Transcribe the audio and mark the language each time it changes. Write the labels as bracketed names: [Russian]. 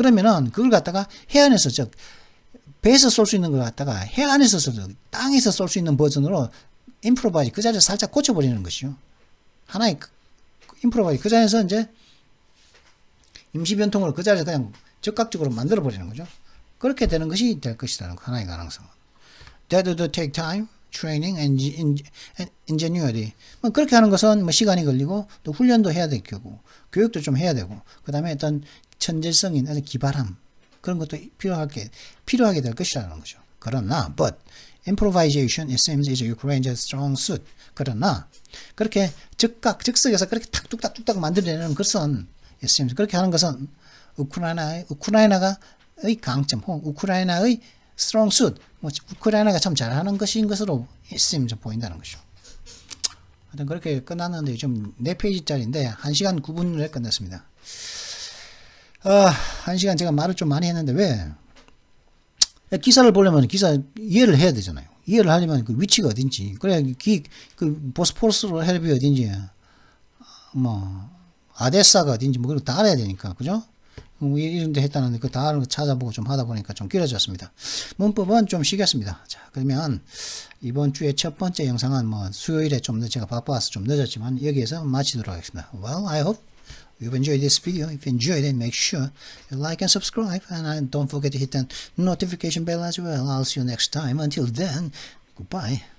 [Korean] 그러면은 그걸 갖다가 해안에서, 즉, 배에서 쏠 수 있는 걸 갖다가 해안에서 땅에서 쏠 수 있는 버전으로 임프로바이즈, 그 자리에서 살짝 고쳐버리는 것이요. 하나의 임프로바이즈, 그 자리에서 이제 임시변통을 그 자리에서 그냥 즉각적으로 만들어버리는 거죠. 그렇게 되는 것이 될 것이라는 하나의 가능성은. [English] That would take time, training, and ingenuity. [Korean] 그렇게 하는 것은 시간이 걸리고 또 훈련도 해야 될 거고 교육도 좀 해야 되고 그 다음에 어떤 천재성인 어떤 기발함 그런 것도 필요하게 될 것이라는 거죠. 그러나 [English] but improvisation it seems is Ukraine's strong suit. [Korean] 그러나 그렇게 즉석에서 그렇게 뚝딱 만들어내는 것은 [English] it seems [Korean] 그렇게 하는 것은 우크라이나의 강점, 우크라이나의 [English] strong suit, [Korean] 우크라이나가 참 잘하는 것인 것으로 있으면 좀 보인다는 것이죠. 하여튼 그렇게 끝났는데 좀 4페이지짜리인데 1시간 9분에 끝났습니다. 1시간 제가 말을 좀 많이 했는데 왜? 기사를 보려면 기사 이해를 해야 되잖아요. 이해를 하려면 그 위치가 어딘지, 그래 그 보스포러스 해협이 어딘지, 뭐 아데사가 어딘지 뭐 그런 거 다 알아야 되니까, 그죠? 이런 데 했다는데 그 다 찾아보고 좀 하다 보니까 좀 길어졌습니다. 문법은 좀 쉬겠습니다. 자, 그러면 이번 주에 첫 번째 영상은 뭐 수요일에 좀 제가 바빠서 좀 늦었지만 여기에서 마치도록 하겠습니다. [English] Well, I hope you've enjoyed this video. If you enjoyed it, make sure you like and subscribe, and don't forget to hit that notification bell as well. I'll see you next time. Until then, goodbye.